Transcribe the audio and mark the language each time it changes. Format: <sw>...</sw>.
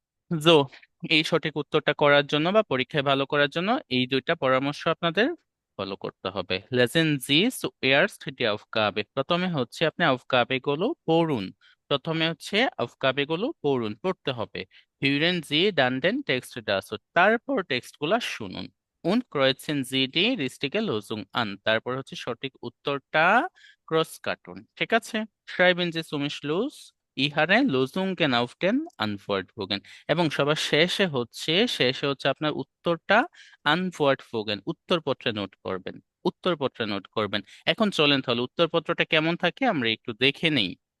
<bn>জো, এই সঠিক উত্তরটা করার জন্য বা পরীক্ষায় ভালো করার জন্য এই দুইটা পরামর্শ আপনাদের ফলো করতে হবে।</bn> <de>লেসেন জি zuerst die Aufgabe,</de> <bn>প্রথমে হচ্ছে আপনি আউফগাবে গুলো পড়ুন। প্রথমে হচ্ছে আউফগাবে গুলো পড়ুন, পড়তে হবে।</bn> <de>হিউরেন জি dann den Text dazu,</de> <bn>তারপর টেক্সট গুলা শুনুন।</bn> <de>und kreuzen Sie die richtige Lösung an,</de> <bn>তারপর হচ্ছে সঠিক উত্তরটা ক্রস কাটুন। ঠিক আছে?</bn> <de>schreiben Sie zum Schluss ihre Lösungen auf den Antwortbogen,</de> <bn>এবং সবার শেষে হচ্ছে আপনার উত্তরটা আনফোয়ার্ড উত্তরপত্রে নোট করবেন, উত্তরপত্রে নোট করবেন। এখন চলেন তাহলে উত্তরপত্রটা কেমন থাকে আমরা একটু দেখে নেই।</bn>